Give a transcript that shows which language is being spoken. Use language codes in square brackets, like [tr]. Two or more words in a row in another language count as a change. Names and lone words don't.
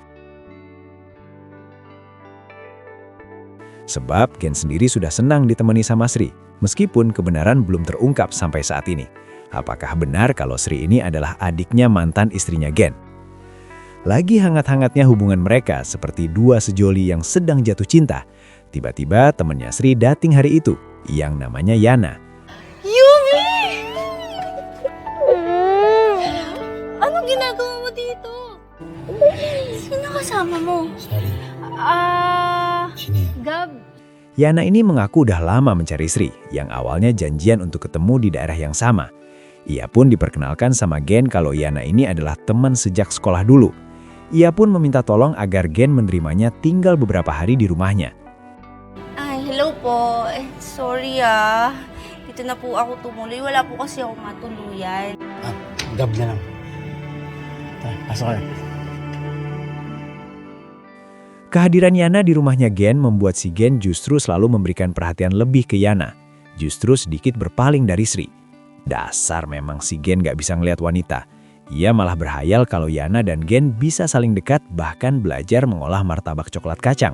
[id] Sebab Gen sendiri sudah senang ditemani sama Sri, meskipun kebenaran belum terungkap sampai saat ini. Apakah benar kalau Sri ini adalah adiknya mantan istrinya Gen? Lagi hangat-hangatnya hubungan mereka seperti dua sejoli yang sedang jatuh cinta. Tiba-tiba temannya Sri dating hari itu, yang namanya Yana. [tl] Yumi! Anong ginagawa mo dito? Sino kasama mo? Sorry. Sino yan? Gab. [id] Yana ini mengaku udah lama mencari Sri, yang awalnya janjian untuk ketemu di daerah yang sama. Ia pun diperkenalkan sama Gen kalau Yana ini adalah teman sejak sekolah dulu. Ia pun meminta tolong agar Gen menerimanya tinggal beberapa hari di rumahnya. [tl] Ay, hello po. Sorry Dito na po ako tumuloy. Wala po kasi ako matuluyan. Gab na lang. Tara, pasok kayo. [id] Kehadiran Yana di rumahnya Gen membuat si Gen justru selalu memberikan perhatian lebih ke Yana. Justru sedikit berpaling dari Sri. Dasar memang si Gen gak bisa ngelihat wanita. Ia malah berhayal kalau Yana dan Gen bisa saling dekat bahkan belajar mengolah martabak coklat kacang.